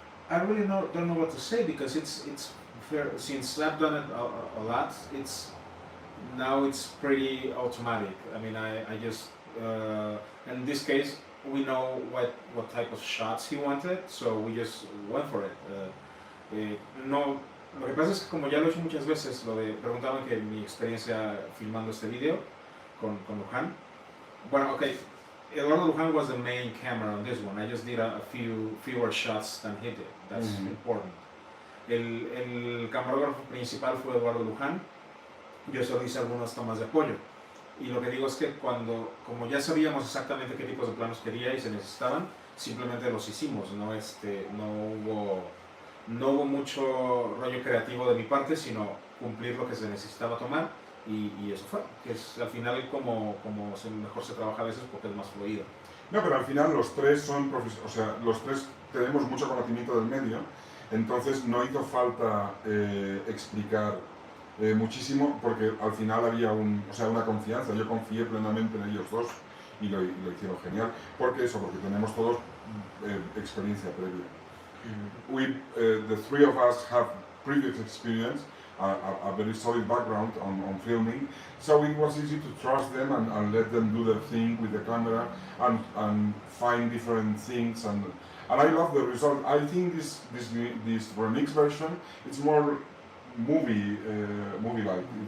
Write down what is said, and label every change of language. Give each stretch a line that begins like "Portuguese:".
English: I really don't know what to say because it's fair, since I've done it a lot. Now it's pretty automatic. I mean, I just in this case we know what type of shots he wanted, so we just went for it.
Spanish: No, lo que pasa es que como ya lo he hecho muchas veces, preguntaban que mi experiencia filmando este video con Luján. Bueno, okay.
English: Eduardo Luján was the main camera on this one. I just did a fewer shots than he did. That's important.
Spanish: El camarógrafo principal fue Eduardo Luján. Yo solo hice algunas tomas de apoyo. Y lo que digo es que como ya sabíamos exactamente qué tipos de planos quería y se necesitaban, simplemente los hicimos. No hubo mucho rollo creativo de mi parte, sino cumplir lo que se necesitaba tomar. Y eso fue, que es al final como mejor se trabaja a veces porque es más fluido. No, pero al final los tres son o sea, los tres tenemos mucho conocimiento del medio, entonces no hizo falta explicar muchísimo, porque al final había una confianza, yo confié plenamente en ellos dos y lo hicieron genial, porque tenemos todos experiencia previa.
English: The three of us have previous experience, a very solid background on filming, so it was easy to trust them and let them do their thing with the camera and find different things, and I love the result. I think this remix version, it's more movie-like.